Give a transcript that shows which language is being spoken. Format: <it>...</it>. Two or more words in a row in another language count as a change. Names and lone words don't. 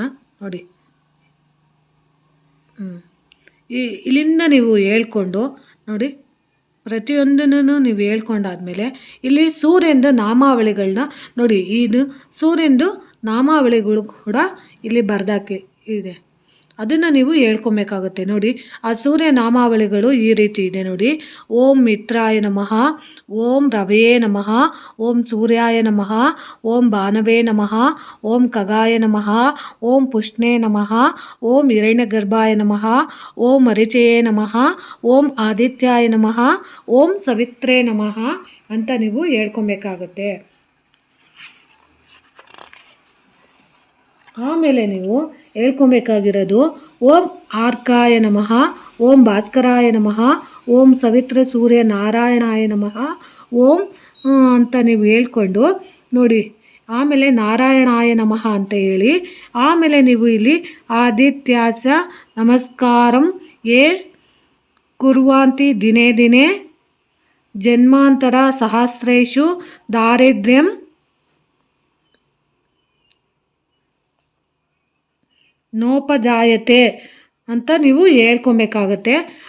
<kn>ನೋಡಿ, ಇಲ್ಲಿಂದ ನೀವು ಹೇಳ್ಕೊಂಡು ನೋಡಿ, ಪ್ರತಿಯೊಂದನ್ನು ನೀವು ಹೇಳ್ಕೊಂಡಾದ್ಮೇಲೆ ಇಲ್ಲಿ ಸೂರ್ಯಂದು ನಾಮಾವಳಿಗಳನ್ನ ನೋಡಿ, ಇದು ಸೂರ್ಯಂದು ನಾಮಾವಳಿಗಳು ಕೂಡ ಇಲ್ಲಿ ಬರ್ದಾಕಿ ಇದೆ. ಅದನ್ನು ನೀವು ಹೇಳ್ಕೊಬೇಕಾಗುತ್ತೆ. ನೋಡಿ, ಆ ಸೂರ್ಯ ನಾಮಾವಳಿಗಳು ಈ ರೀತಿ ಇದೆ. ನೋಡಿ,</kn> <sa>ಓಂ ಮಿತ್ರಾಯ ನಮಃ, ಓಂ ರವೆಯೇ ನಮಃ, ಓಂ ಸೂರ್ಯಾಯ ನಮಃ, ಓಂ ಭಾನವೇ ನಮಃ, ಓಂ ಖಗಾಯ ನಮಃ, ಓಂ ಪುಷ್ಣೇ ನಮಃ, ಓಂ ಹಿರಣ್ಯಗರ್ಭಾಯ ನಮಃ, ಓಂ ಮರಿಚಯೇ ನಮಃ, ಓಂ ಆದಿತ್ಯಾಯ ನಮಃ, ಓಂ ಸವಿತ್ರೇ ನಮಃ</sa> <kn>ಅಂತ ನೀವು ಹೇಳ್ಕೊಬೇಕಾಗುತ್ತೆ. ಆಮೇಲೆ ನೀವು ಹೇಳ್ಕೊಬೇಕಾಗಿರೋದು</kn> <sa>ಓಂ ಆರ್ಕಾಯ ನಮಃ, ಓಂ ಭಾಸ್ಕರಾಯ ನಮಃ, ಓಂ ಸವಿತ್ರ ಸೂರ್ಯ ನಾರಾಯಣಾಯ ನಮಃ, ಓಂ</sa> <kn>ಅಂತ ನೀವು ಹೇಳ್ಕೊಂಡು ನೋಡಿ, ಆಮೇಲೆ</kn> <sa>ನಾರಾಯಣಾಯ ನಮಃ</sa> <kn>ಅಂತ ಹೇಳಿ, ಆಮೇಲೆ ನೀವು ಇಲ್ಲಿ</kn> <sa>ಆದಿತ್ಯಾಸ ನಮಸ್ಕಾರಂ ಯೇ ಕುರ್ವಾಂತಿ ದಿನೇ ದಿನೇ ಜನ್ಮಾಂತರ ಸಹಸ್ರೇಶು ದಾರಿದ್ರ್ಯಂ ನೋಪಜಾಯತೆ</sa> <kn>ಅಂತ ನೀವು ಹೇಳ್ಕೊಬೇಕಾಗತ್ತೆ.</kn>